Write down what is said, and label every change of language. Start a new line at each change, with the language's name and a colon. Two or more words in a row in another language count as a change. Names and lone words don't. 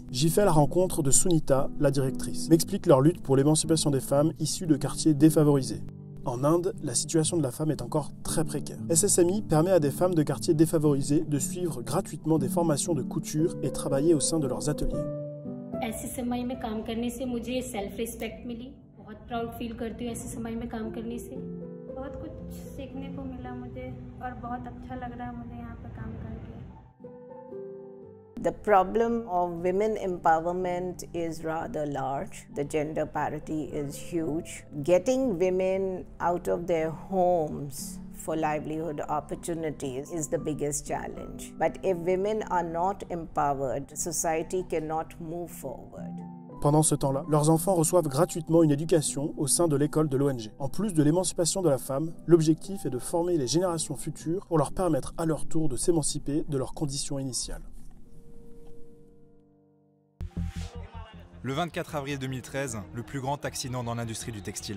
French: J'y fais la rencontre de Sunita, la directrice, m'explique leur lutte pour l'émancipation des femmes issues de quartiers défavorisés. En Inde, la situation de la femme est encore très précaire. SSMI permet à des femmes de quartiers défavorisés de suivre gratuitement des formations de couture et travailler au sein de leurs ateliers.
Hindi: SSMI में काम करने से मुझे
English: self respect
Hindi: मिली, बहुत
English: proud feel
Hindi: करती हूँ SSMI में काम करने से। बहुत कुछ सीखने को मिला मुझे और बहुत अच्छा लग रहा है मुझे यहाँ पे काम करके।
English: The problem of women empowerment is rather large. The gender parity is huge. Getting women out of their homes for livelihood opportunities is the biggest challenge. But if women are not empowered, society cannot move forward.
French: Pendant ce temps-là, leurs enfants reçoivent gratuitement une éducation au sein de l'école de l'ONG. En plus de l'émancipation de la femme, l'objectif est de former les générations futures pour leur permettre à leur tour de s'émanciper de leurs conditions initiales. Le 24 avril 2013, le plus grand accident dans l'industrie du textile.